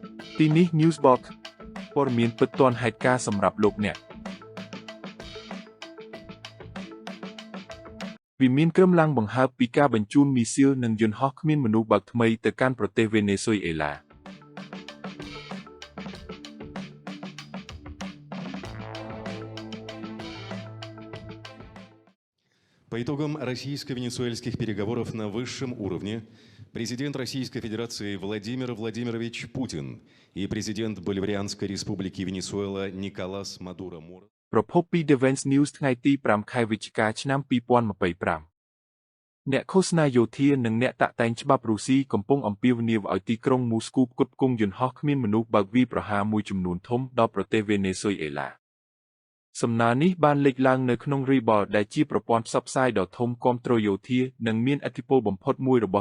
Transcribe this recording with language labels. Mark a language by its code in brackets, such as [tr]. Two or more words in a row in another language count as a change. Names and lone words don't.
[km] ទីនេះ Newsbox ព័ត៌មានពិតទាន់ហេតុការណ៍សម្រាប់លោកអ្នកវិមានក្រឹមឡើងបង្ហើបពីការបញ្ជូនមីស៊ីលនិងយន្តហោះគ្មានមនុស្សបើកថ្មីទៅកាន់ប្រទេសវេណេស៊ុយអេឡា [ru] По итогам российско-венесуэльских переговоров на высшем уровне президент Российской Федерации Владимир Владимирович Путин и президент Боливарианской республики Венесуэла Николас Мадуро Моро [km] ប្រភពពី Defense News ថ្ងៃទី 5 ខែវិច្ឆិកាឆ្នាំ 2025 អ្នកឃោសនាយោធានិងអ្នកតាក់តែងច្បាប់រុស្ស៊ីកំពុងអំពាវនាវឲ្យទីក្រុងមូស្គូផ្គត់ផ្គង់យន្តហោះគ្មានមនុស្សបើកវាយប្រហារមួយចំនួន ធំដល់ប្រទេសវេណេស៊ុយអេឡា សំណើនេះបានលេចឡើងនៅក្នុង Reball ដែលជាប្រព័ន្ធផ្សព្វផ្សាយដ៏ធំគាំទ្រយោធានិងមានឥទ្ធិពលបំផុតមួយរបស់